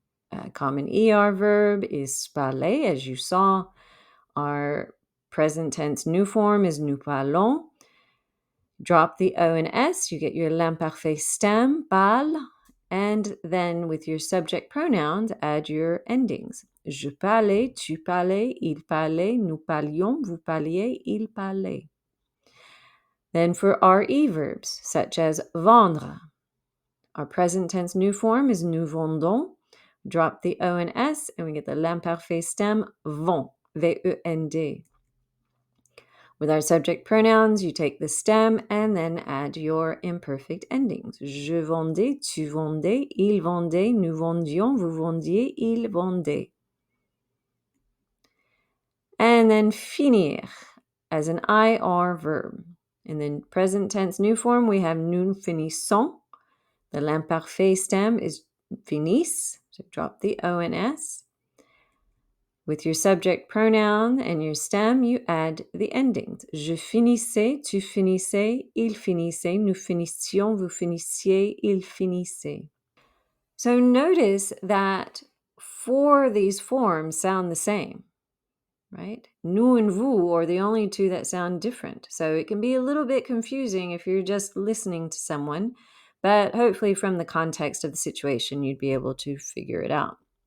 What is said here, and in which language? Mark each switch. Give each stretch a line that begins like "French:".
English: A common ER verb is parler, as you saw. Our present tense new form is
French: nous parlons.
English: Drop the O and S, you get your l'imparfait stem, parle, and then with your subject pronouns, add your endings.
French: Je parlais, tu parlais, il parlait, nous parlions, vous parliez, il parlait.
English: Then for RE verbs, such as vendre, Our present tense new form is
French: nous vendons.
English: Drop the O and S, and we get the l'imparfait stem vend, V-E-N-D. With our subject pronouns, you take the stem and then add your imperfect endings.
French: Je vendais, tu vendais, il vendait, nous vendions, vous vendiez, il vendait.
English: And then finir as an IR verb. In the present tense new form, we have
French: nous finissons.
English: The l'imparfait stem is finisse, so drop the O and S. With your subject pronoun and your stem, you add the endings.
French: Je finissais, tu finissais, il finissait, nous finissions, vous finissiez, il finissait.
English: So notice that four of these forms sound the same, right? Nous and vous are the only two that sound different. So it can be a little bit confusing if you're just listening to someone, but hopefully from the context of the situation, you'd be able to figure it out.